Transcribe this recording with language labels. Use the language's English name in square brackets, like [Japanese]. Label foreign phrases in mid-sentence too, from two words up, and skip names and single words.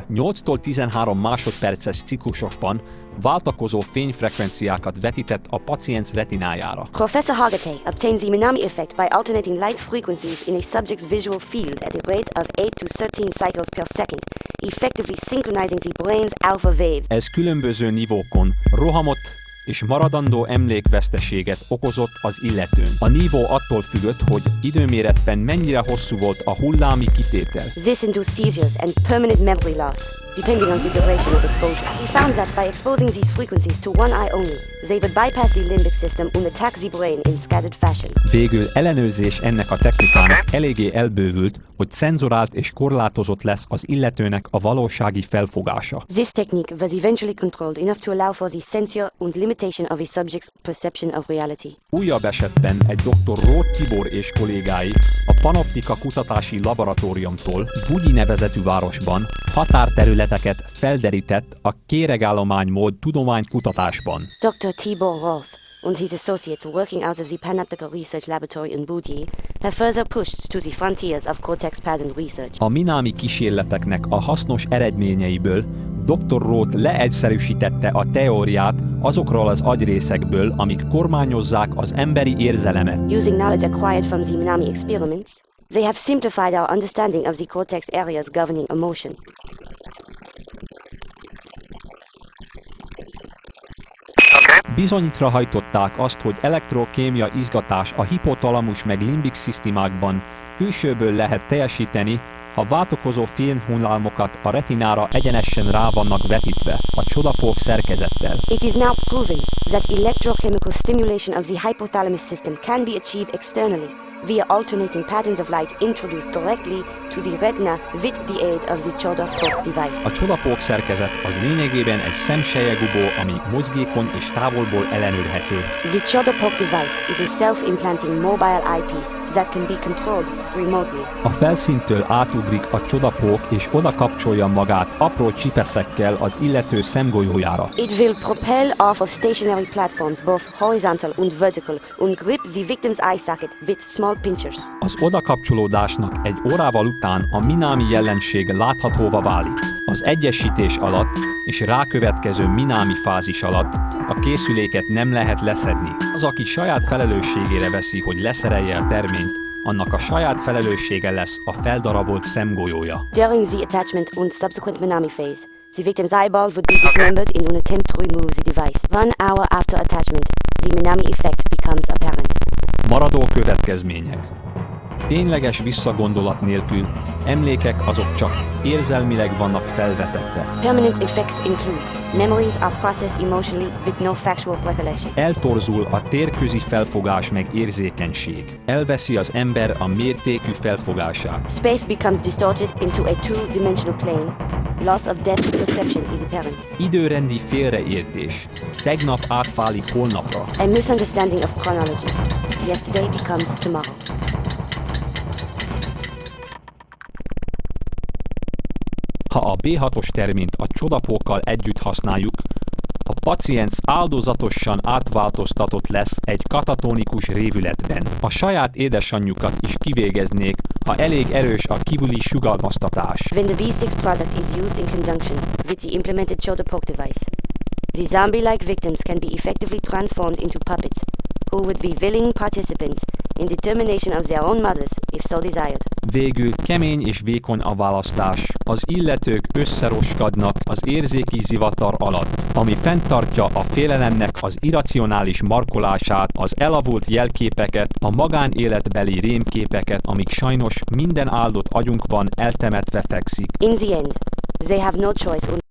[Hungarian] 8-tól 13 másodperces ciklusokban váltakozó fényfrekvenciákat vetített a paciens retinájára. [English] Professor Hargitay obtained the Minami effect by alternating light frequencies in a subject's visual field at a rate of 8 to 13 cycles per second, effectively synchronizing the brain's alpha waves. [Hungarian] Ez különböző nívókon rohamot és maradandó emlékveszteséget okozott az illetőn. A nívó attól függött, hogy időméretben mennyire hosszú volt a hullámi kitétel. [English] This induced seizures and permanent memory loss, depending on the duration of exposure. He found that by exposing these frequencies to one eye only, they would bypass the limbic system and attack the brain in scattered fashion. [Hungarian] Végül ellenőrzés ennek a technikának eléggé elbővült, hogy cenzurált és korlátozott lesz az illetőnek a valósági felfogása. [English] This technique was eventually controlled enough to allow for the censure and limitation of a subject's perception of reality. [Hungarian] Újabb esetben egy dr. Róth Tibor és kollégái a PanOptika kutatási laboratóriumtól Bugyi nevezetű városban határterületeket felderített a kéregállománymód tudománykutatásban. Dr. [English] Tibor Roth and his associates working out of the PanOptik Research Laboratory in Bugyi have further pushed to the frontiers of cortex pattern research. [Hungarian] A Minami kísérleteknek a hasznos eredményeiből dr. Roth leegyszerűsítette a teóriát azokról az agyrészekből, amik kormányozzák az emberi érzelemet. [English] Using knowledge acquired from the Minami experiments, they have simplified our understanding of the cortex areas governing emotion. [Hungarian] Bizonyítra hajtották azt, hogy elektrokémia izgatás a hipotalamus meg limbik szisztémákban külsőből lehet teljesíteni, ha váltakozó fényhullámokat a retinára egyenesen rá vannak vetítve a csodapók szerkezettel. [English] It is now proven that electrochemical stimulation of the hypothalamus system can be achieved externally via alternating patterns of light introduced directly to the retina with the aid of the Csoda device. [Hungarian] A csodapók szerkezet az lényegében egy szemselyegubó, ami mozgékony és távolból ellenőrhető. [English] The Csoda device is a self-implanting mobile eyepiece that can be controlled remotely. [Hungarian] A felszíntől átugrik a csodapók és oda kapcsolja magát apró csipeszekkel az illető szemgolyójára. [English] It will propel off of stationary platforms, both horizontal and vertical, and grip the victim's eye socket with small pinchers. [Hungarian] Az odakapcsolódásnak egy órával után a Minami jelenség láthatóvá válik. Az egyesítés alatt és rákövetkező Minami fázis alatt a készüléket nem lehet leszedni. Az, aki saját felelősségére veszi, hogy leszerelje a terményt, annak a saját felelőssége lesz a feldarabolt szemgolyója. [English] During the attachment and subsequent Minami phase, the victim's eyeball would be dismembered in an attempt to remove the device. 1 hour after attachment, the Minami effect becomes apparent. [Hungarian] Maradó következmények. Tényleges visszagondolat nélkül emlékek azok csak érzelmileg vannak felvetetve. [English] Permanent effects include memories are processed emotionally with no factual recollection. [Hungarian] Eltorzul a térközi felfogás meg érzékenység. Elveszi az ember a mértékű felfogását. [English] Space becomes distorted into a two-dimensional plane. Loss of depth perception is apparent. [Hungarian] Időrendi félreértés. Tegnap átválik holnapra. [English] A misunderstanding of chronology. Yesterday becomes tomorrow. [Hungarian] Ha a B6-os terményt a csodapókkal együtt használjuk, a paciens áldozatosan átváltoztatott lesz egy katatonikus révületben. A saját édesanyjukat is kivégeznék, ha elég erős a kívüli sugalmaztatás. [English] When the V6 product is used in conjunction with the implemented Csoda device, the zombie-like victims can be effectively transformed into puppets, who would be willing participants in the termination of their own mothers, if so desired. [Hungarian] Végül kemény és vékony a választás. Az illetők összeroskadnak az érzéki zivatar alatt, ami fenntartja a félelemnek az irracionális markolását, az elavult jelképeket, a magánéletbeli rémképeket, amik sajnos minden áldott agyunkban eltemetve fekszik. [English] In the end, they have no choice and